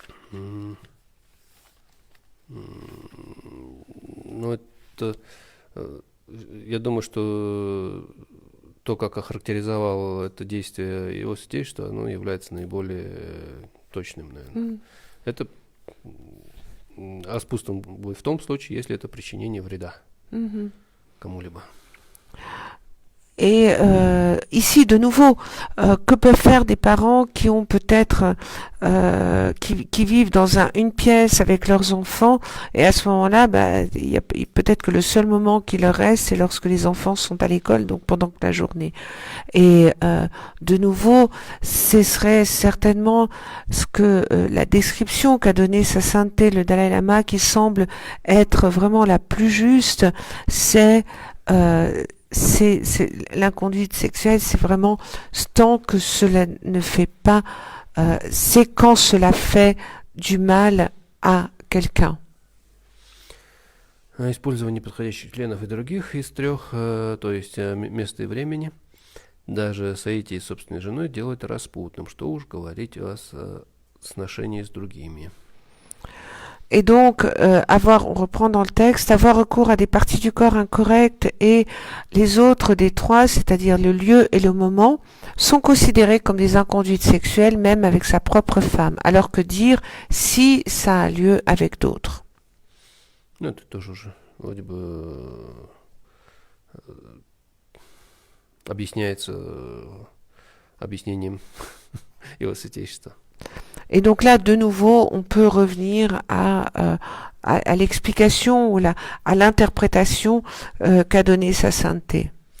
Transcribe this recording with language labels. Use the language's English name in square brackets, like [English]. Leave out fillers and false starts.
[Russian] Ну, это, я думаю, что то, как охарактеризовал это действие его сетей, что оно является наиболее точным, наверное. Это распутством будет в том случае, если это причинение вреда кому-либо. [French] Et ici, de nouveau, que peuvent faire des parents qui ont peut-être qui vivent dans une pièce avec leurs enfants, et à ce moment-là, il y a peut-être que le seul moment qui leur reste, c'est lorsque les enfants sont à l'école, donc pendant la journée. Et de nouveau, ce serait certainement ce que la description qu'a donnée Sa Sainteté le Dalai Lama, qui semble être vraiment la plus juste, c'est l'inconduite sexuelle, c'est vraiment tant que cela ne fait pas, c'est quand cela fait du mal à quelqu'un. [Russian] Использование неподходящих членов и других из трех, то есть места и времени, даже соитие с собственной женой делает распутным. Что уж говорить о сношении с другими. [French] Et donc, on reprend dans le texte, avoir recours à des parties du corps incorrectes et les autres des trois, c'est-à-dire le lieu et le moment, sont considérés comme des inconduites sexuelles, même avec sa propre femme, alors que dire si ça a lieu avec d'autres. [Russian] Ну, это тоже уже вроде бы объясняется объяснением его святейшества. [French] Et donc là, de nouveau, on peut revenir à l'explication ou à l'interprétation qu'a donnée Sa Sainteté.